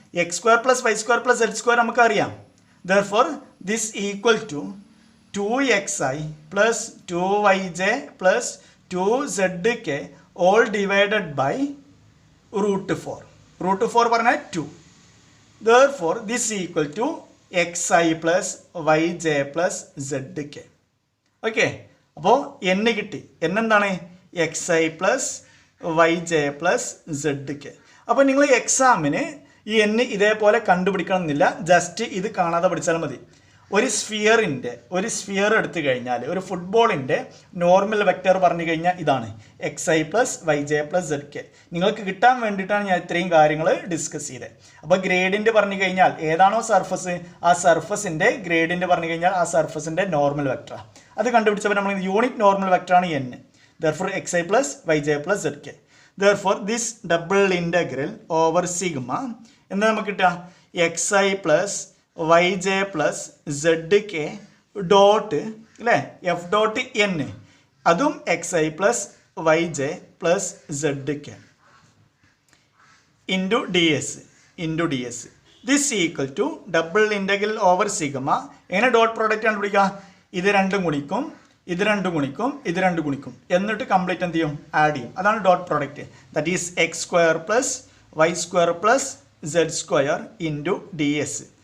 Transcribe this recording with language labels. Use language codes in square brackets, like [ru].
[en] X square plus y square plus z square നമുക്കറിയാം. Therefore this equal to 2xi plus 2yj plus 2zk all divided by root 4. Root 4 പറഞ്ഞാൽ 2. Therefore this equal to xi plus yj plus zk. [ml] Okay, അപ്പോൾ N കിട്ടി. N എന്താണ്? [en] xi plus yj plus zk. [ml] അപ്പോൾ നിങ്ങൾ എക്സാമിന് ഈ N ഇതേപോലെ കണ്ടുപിടിക്കണം എന്നില്ല, ജസ്റ്റ് ഇത് കാണാതെ പഠിച്ചാൽ മതി. ഒരു സ്ഫിയർ എടുത്തു കഴിഞ്ഞാൽ ഒരു ഫുട്ബോളിൻ്റെ നോർമൽ വെക്ടർ പറഞ്ഞു കഴിഞ്ഞാൽ ഇതാണ് xi plus yj plus zk. നിങ്ങൾക്ക് കിട്ടാൻ വേണ്ടിയിട്ടാണ് ഞാൻ ഇത്രയും കാര്യങ്ങൾ ഡിസ്കസ് ചെയ്തത്. അപ്പോൾ ഗ്രേഡിയൻറ്റ് പറഞ്ഞു കഴിഞ്ഞാൽ ഏതാണോ സർഫസ് ആ സർഫസിൻ്റെ ഗ്രേഡിയൻറ്റ് പറഞ്ഞു കഴിഞ്ഞാൽ ആ സർഫസിൻ്റെ നോർമൽ വെക്ടറാണ്. അത് കണ്ടുപിടിച്ചപ്പോൾ നമ്മൾ unit normal വെക്ടറാണ് N. [en] Therefore xi plus yj plus zk. Therefore this double integral over sigma [ml] എന്താ നമുക്ക് കിട്ടുക? [en] xi plus yj plus zk dot അല്ലേ f dot n, അതും xi plus yj plus zk into ds. This equal to double integral over sigma. [ml] എങ്ങനെ dot product കണ്ടുപിടിക്കുക? ഇത് രണ്ടും ഗുണിക്കും, ഇത് രണ്ടും ഗുണിക്കും, ഇത് രണ്ടും ഗുണിക്കും, എന്നിട്ട് കംപ്ലീറ്റ് എന്ത് ചെയ്യും? ആഡ് ചെയ്യും. അതാണ് dot product. [en] That is x square plus y square plus z square into ds.